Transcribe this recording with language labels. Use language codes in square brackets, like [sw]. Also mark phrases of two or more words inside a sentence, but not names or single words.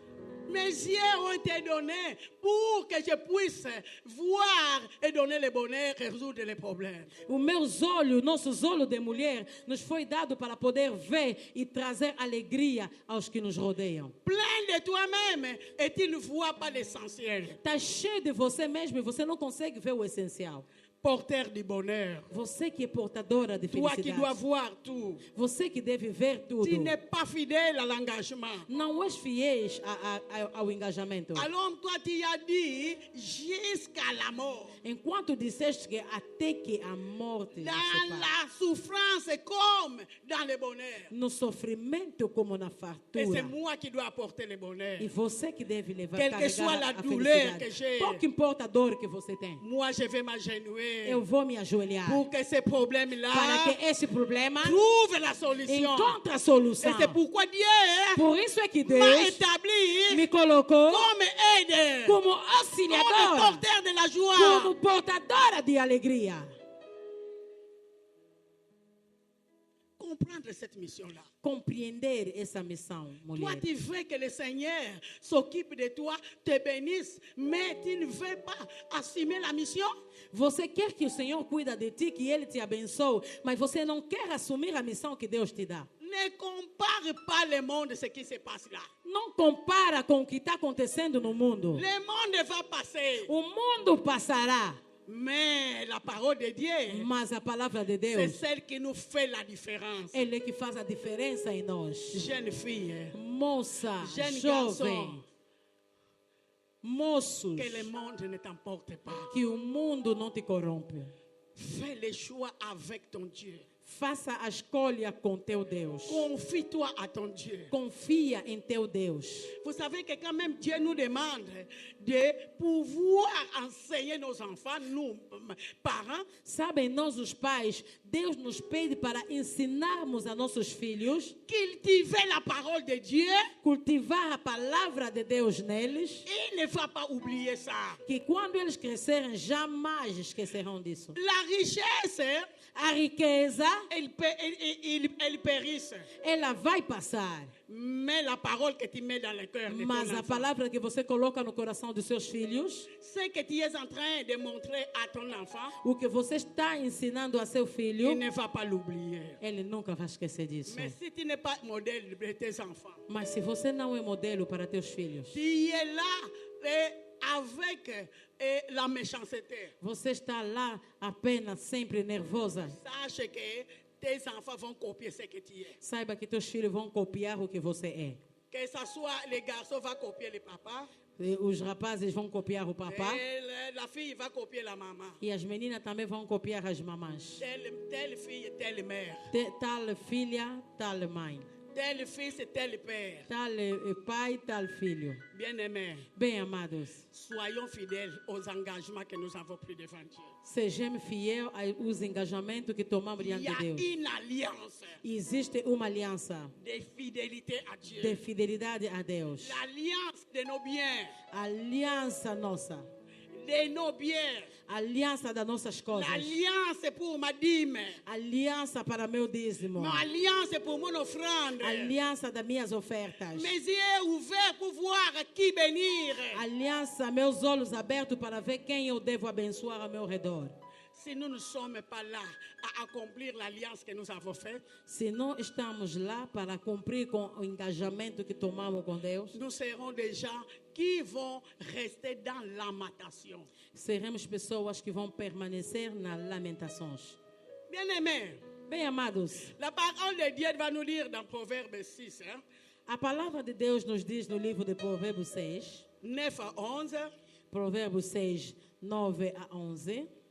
[fr] Mes yeux ont été donnés pour que je puisse voir et donner le bonheur et résoudre les problèmes. [pt] Os meus olhos, nossos olhos de mulher, nos foi dado para poder ver e trazer alegria aos que nos rodeiam. [fr] Plein de toi-même et tu ne vois pas l'essentiel. [pt] Está cheio de você mesmo e você não consegue ver o essencial. [fr] Porteur du bonheur. [pt] Você que é portadora de [fr] Toi qui dois [pt] felicidade. [fr] voir tout. [pt] Você que deve ver tudo. [fr] Tu n'es pas fidèle à l'engagement. [pt] Não és fiel ao engajamento. [fr] Alors toi tu as dit jusqu'à la mort. [pt] Enquanto disseste que até que a morte nos [fr] Dans [pt] separe. [fr] la souffrance comme dans le bonheur. [pt] No sofrimento como na [fr] Et c'est [pt] fartura. [fr] moi qui dois apporter le bonheur. [pt] E você que deve levar [fr] Quelle que soit [pt] carregar [fr] la [pt] a [fr] douleur que [pt] felicidade. [fr] j'ai. [pt] Pouco importa a dor que você tem. [fr] Moi je vais m'agenouiller [pt] Eu vou me ajoelhar [fr] pour que ces problèmes-là [pt] para que esse problema [fr] trouve la solution. [pt] encontre a [fr] Et [pt] solução. [fr] c'est pourquoi Dieu [pt] Por isso é que [fr] m'a [pt] Deus [fr] établi [pt] me colocou [fr] comme aide, [pt] como [fr] comme [pt] auxiliadora, [fr] porteur de la joie. [pt] como portadora de alegria. [fr] Comprendre cette mission-là. [pt] Compreender essa missão, [fr] Toi, [pt] mulher. [fr] tu veux que le Seigneur s'occupe de toi, te bénisse, mais tu ne veux pas assumer la mission. [pt] Você quer que o Senhor cuida de ti, que Ele te abençoe, mas você não quer assumir a missão que Deus te dá. [fr] Ne compare pas le monde, ce qui se passe là. [pt] Não compara com o que está acontecendo no mundo. [fr] Le monde va passer. [pt] O mundo passará, [fr] Mais la parole de Dieu, [pt] mas a palavra de [fr] c'est [pt] Deus, [fr] celle qui nous fait la différence. [pt] Ele é que faz a diferença em nós. [fr] Jeune fille, [pt] Moça, [fr] jeune [pt] jovem, [fr] garçon, [pt] moços, [fr] que le monde ne t'emporte pas. [pt] que o mundo não te corrompe. [fr] Fais le choix avec ton Dieu. [pt] Faça a escolha com teu Deus. [fr] Confie-toi à ton Dieu. [pt] Confia em teu Deus. [fr] Vous savez que quand même Dieu nous demande de pouvoir enseigner nos enfants, nous, parents, [pt] Sabem, nós os pais, Deus nos pede para ensinarmos a nossos filhos, [fr] cultiver la parole de Dieu. [pt] cultivar a palavra de Deus neles, [fr] Il ne va pas oublier ça. [pt] que quando eles crescerem, jamais esquecerão disso. [fr] La richesse, [pt] A riqueza, [fr] elle périsse. [pt] ela vai passar, [fr] Mais la parole que tu mets dans le cœur de ton [pt] mas a [fr] enfant, [pt] palavra que você coloca no coração dos seus filhos, [fr] ce que tu es en train de montrer à ton enfant, [pt] o que você está ensinando a seu filho, [fr] il ne va pas l'oublier. [pt] ele nunca vai esquecer disso. [fr] Mais si tu n'es pas modèle de tes enfants, [pt] Mas se você não é modelo para teus filhos, [fr] tu es là avec la méchanceté. [pt] você está lá apenas sempre nervosa, [fr] Sache que tes enfants vont copier ce que tu es. [pt] saiba que teus filhos vão copiar o que você é. [fr] Que ce soit les garçons vont copier le papa, [pt] E os rapazes vão copiar o papá [fr] et la fille va copier la maman. [pt] e as meninas também vão copiar as mamãs. [fr] Telle fille, telle mère. [pt] Tal filha, tal mãe. [fr] Tel fils, tel père. [pt] Tal pai, tal filho. [fr] Bien-aimés, [pt] Bem amados, [fr] soyons fidèles aux engagements que nous avons pris devant Dieu. [pt] sejamos fiéis aos engajamentos que tomamos [fr] Il [pt] diante [fr] y a [pt] de Deus. [fr] une alliance [pt] Existe uma aliança [fr] de fidélité à Dieu. [pt] de fidelidade a Deus. [fr] L'alliance de nos biens, [pt] Aliança nossa. [fr] de nos biens. [pt] Aliança das nossas coisas. [fr] L'alliance pour ma dîme. [pt] Aliança para meu dízimo. [fr] Mon alliance pour mon offrande. [pt] Aliança das minhas ofertas. [fr] Mes yeux ouverts pour voir qui bénir. [pt] Aliança, meus olhos abertos para ver quem eu devo abençoar ao meu redor. [fr] Si nous ne sommes pas là à accomplir l'alliance que nous avons faite, [pt] Se não estamos lá para cumprir com o engajamento que tomamos com Deus, [fr] nous serons des gens qui vont rester dans lamentation. [pt] seremos pessoas que vão permanecer nas lamentações. [fr] Bien-aimés, [pt] Bem, amados, [fr] la parole de Dieu va nous lire dans Proverbe 6, hein, [pt] a palavra de Deus nos diz no livro de Provérbios 6, [fr] 9 à 11. [pt] Provérbios 6, 9 a 11.